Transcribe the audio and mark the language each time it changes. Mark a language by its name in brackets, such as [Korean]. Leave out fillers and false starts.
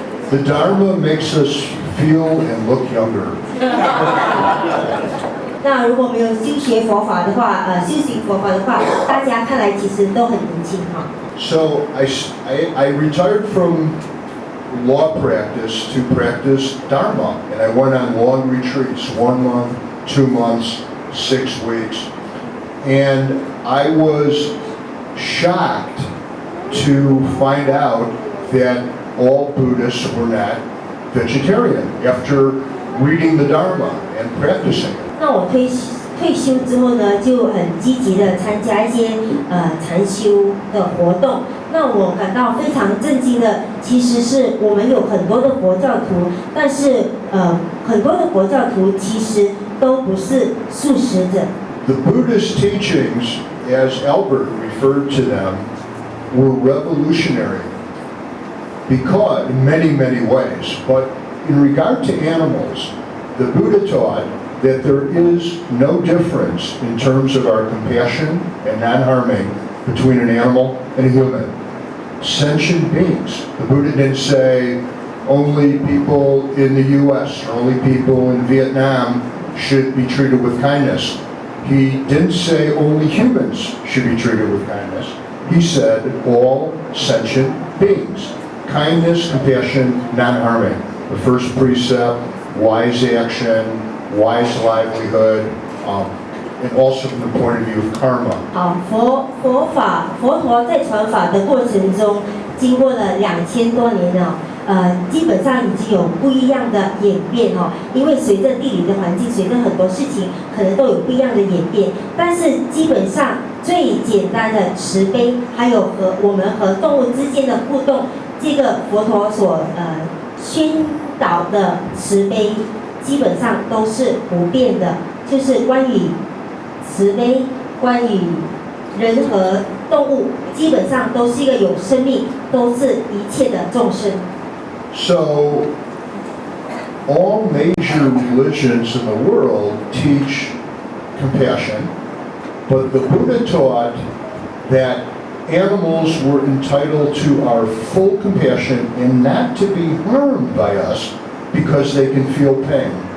[English] The Dharma makes us feel and look younger. [Chinese] 那如果没有修学佛法的话，修行佛法的话，大家看来其实都很年轻 [English] So I retired from law practice to practice Dharma, and I went on long retreats, 1 month, 2 months, 6 weeks, and I was shocked to find out that all Buddhists were not vegetarian after reading the Dharma and practicing it. [Chinese] 那我退休之后呢，就很积极的参加一些禅修的活动。那我感到非常震惊的，其实是我们有很多的佛教徒，但是很多的佛教徒其实都不是素食者。 [English] The Buddhist teachings, as Albert referred to them, were revolutionary because in many ways. But in regard to animals, the Buddha taught that there is no difference in terms of our compassion and non-harming between an animal and a human. Sentient beings. The Buddha didn't say only people in the U.S. or only people in Vietnam should be treated with kindness. He didn't say only humans should be treated with kindness. he said all sentient beings. Kindness, compassion, non-harming. The first precept, wise action, wise livelihood, and also from the point of view of karma. [Chinese] 好，佛陀在传法的过程中，经过了2000多年了。基本上已经有不一样的演变哦，因为随着地理的环境，随着很多事情，可能都有不一样的演变。但是基本上最简单的慈悲，还有我们和动物之间的互动，这个佛陀所宣导的慈悲，基本上都是不变的，就是关于慈悲，关于人和动物，基本上都是一个有生命，都是一切的众生。 [English] So, all major religions in the world teach compassion, but the Buddha taught that animals were entitled to our full compassion and not to be harmed by us because they can feel pain.